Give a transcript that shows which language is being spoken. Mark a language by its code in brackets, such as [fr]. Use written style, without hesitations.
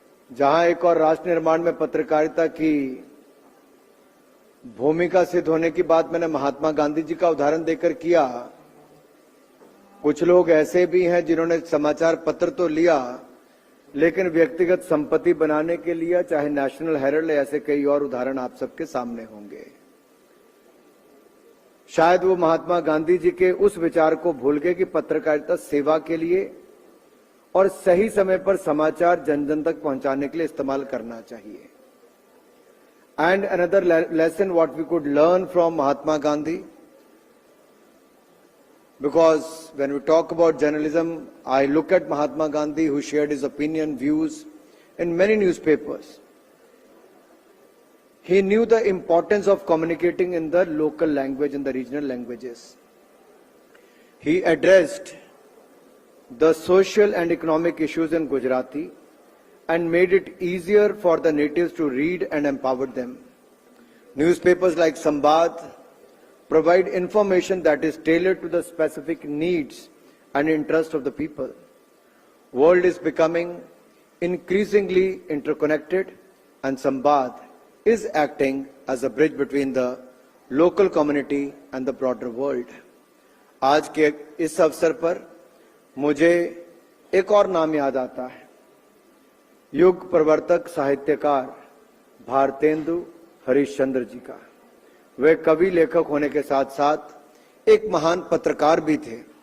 [hi] जहां एक और राष्ट्र निर्माण में पत्रकारिता की भूमिका सिद्ध होने की बात मैंने महात्मा गांधी जी का उदाहरण देकर किया, कुछ लोग ऐसे भी हैं जिन्होंने समाचार पत्र तो लिया लेकिन व्यक्तिगत संपत्ति बनाने के लिए, चाहे नेशनल हेराल्ड, ऐसे कई और उदाहरण आप सबके सामने होंगे। शायद वो महात्मा गांधी जी के उस विचार को भूल गए कि पत्रकारिता सेवा के लिए और सही समय पर समाचार जन जन तक पहुंचाने के लिए इस्तेमाल करना चाहिए। [en] And another lesson what we could learn from Mahatma Gandhi, because when we talk about journalism, I look at Mahatma Gandhi, who shared his opinion, views in many newspapers. He knew the importance of communicating in the local language and the regional languages. He addressed the social and economic issues in Gujarati and made it easier for the natives to read and empower them. Newspapers like Sambad provide information that is tailored to the specific needs and interest of the people. World is becoming increasingly interconnected, and Sambad is acting as a bridge between the local community and the broader world. [hi] आज के इस अवसर पर मुझे एक और नाम याद आता है, युग प्रवर्तक साहित्यकार भारतेंदु हरिश्चंद्र जी का। वे कवि लेखक होने के साथ साथ एक महान पत्रकार भी थे।